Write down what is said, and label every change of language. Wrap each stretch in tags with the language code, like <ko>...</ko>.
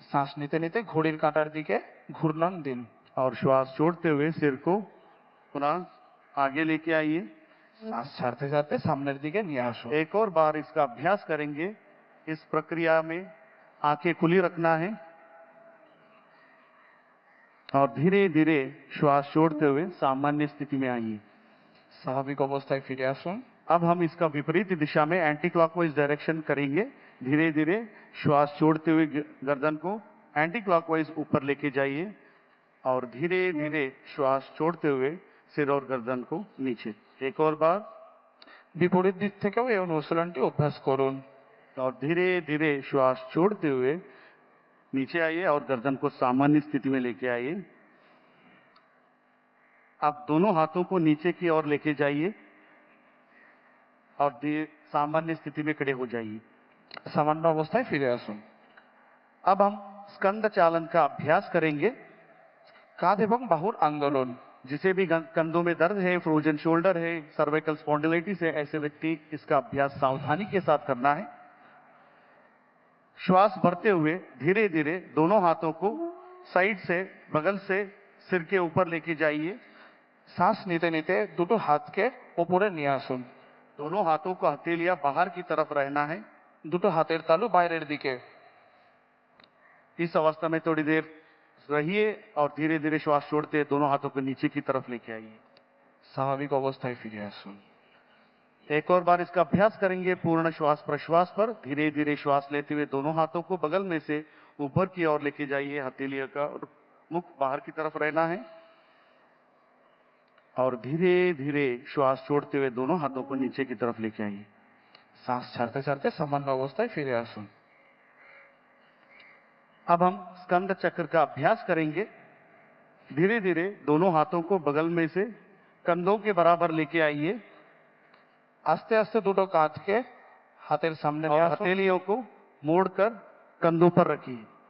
<bn>শ্বাস নিতে নিতে ঘড়ির কাঁটার দিকে ঘূর্ণন দিন।</bn> <hi>और श्वास छोड़ते हुए सिर को पुनः आगे लेके आइए।</hi> <bn>শ্বাস ছাড়তে ছাড়তে সামনের दिके নিয়ে আসুন।</bn> <hi>एक और बार इसका अभ्यास करेंगे। इस प्रक्रिया में आंखें खुली रखना है और धीरे धीरे श्वास छोड़ते हुए सामान्य स्थिति में आइए।</hi> <bn>স্বাভাবিক অবস্থায় ফিরে আসুন।</bn> <hi>अब हम इसका विपरीत दिशा में एंटी क्लॉकवाइज डायरेक्शन करेंगे। धीरे धीरे श्वास छोड़ते हुए गर्दन को एंटी क्लॉकवाइज ऊपर लेके जाइए और धीरे धीरे श्वास छोड़ते हुए सिर और गर्दन को नीचे। एक और बार</hi> <bn>বিপরীত দিক থেকেও এই অনুশীলনটি অভ্যাস করুন।</bn> <hi>और धीरे धीरे श्वास छोड़ते हुए नीचे आइए और गर्दन को सामान्य स्थिति में लेके आइए। आप दोनों हाथों को नीचे की ओर लेके जाइए और सामान्य स्थिति में खड़े हो जाइए।</hi> <bn>সামান্য অবস্থায় ফিরে আসুন।</bn> <hi>अब हम स्कंद चालन का अभ्यास करेंगे।</hi> <bn>কাঁধ এবং বাহুর আন্দোলন।</bn> <hi>जिसे भी कंधों में दर्द है, फ्रोजन शोल्डर है, सर्वाइकल स्पॉन्डिलाइटिस है, ऐसे व्यक्ति इसका अभ्यास सावधानी के साथ करना है। श्वास भरते हुए धीरे धीरे दोनों हाथों को साइड से बगल से सिर के ऊपर लेके जाइए।</hi> <bn>শ্বাস নিতে নিতে দুটো হাতকে ওপরে নিয়ে আসুন।</bn> <hi>दोनों हाथों को हथेलियां बाहर की तरफ रहना है।</hi> <bn>দুটো হাতের তালু বাইরের দিকে।</bn> <hi>इस अवस्था में थोड़ी देर रहिए और धीरे धीरे श्वास छोड़ते दोनों हाथों को नीचे की तरफ लेके आइए।</hi> <bn>স্বাভাবিক অবস্থায় ফিরে আসুন।</bn> <hi>एक और बार इसका अभ्यास करेंगे। पूर्ण श्वास प्रश्वास पर धीरे धीरे श्वास लेते हुए दोनों हाथों को बगल में से ऊपर की ओर लेके जाइए। हथेलियों का और मुख बाहर की तरफ रहना है और धीरे धीरे श्वास छोड़ते हुए दोनों हाथों को नीचे की तरफ लेके आइए।</hi> <bn>শ্বাস ছাড়তে ছাড়তে সামান্য অবস্থায় ফিরে আসুন।</bn> <hi>अब हम स्कंद चक्र का अभ्यास करेंगे। धीरे धीरे दोनों हाथों को बगल में से कंधों के बराबर लेके आइए</hi> <bn>আস্তে আস্তে দুটো কাঁধকে হাতের সামনে নিয়ে</bn> <hi>और</hi> <bn>আসুন।</bn> <hi>हथेलियों को मोड़कर कंधों पर रखिए।</hi>